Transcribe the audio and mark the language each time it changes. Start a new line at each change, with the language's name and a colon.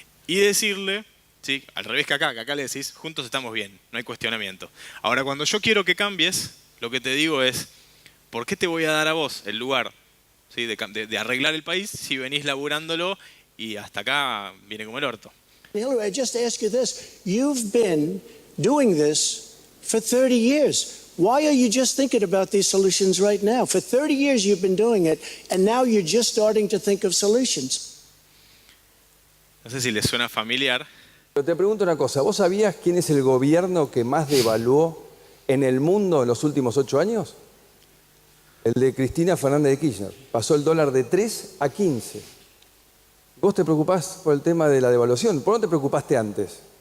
Spanish: Y decirle, ¿sí? Al revés que acá le decís, juntos estamos bien, no hay cuestionamiento. Ahora, cuando yo quiero que cambies, lo que te digo es, ¿por qué te voy a dar a vos el lugar, ¿sí? de arreglar el país si venís laburándolo y hasta acá viene como el orto?
English: Hillary, I just ask you this. You've been doing this for 30 years. Why are you just thinking about these solutions right now? For 30 years you've been doing it, and now you're just starting to think of solutions.
Spanish: No sé si les suena familiar. Pero te pregunto una cosa, ¿vos sabías quién es el gobierno que más devaluó en el mundo en los últimos 8 años? El de Cristina Fernández de Kirchner. Pasó el dólar de 3 a 15. ¿Vos te preocupás por el tema de la devaluación? ¿Por qué no te preocupaste antes?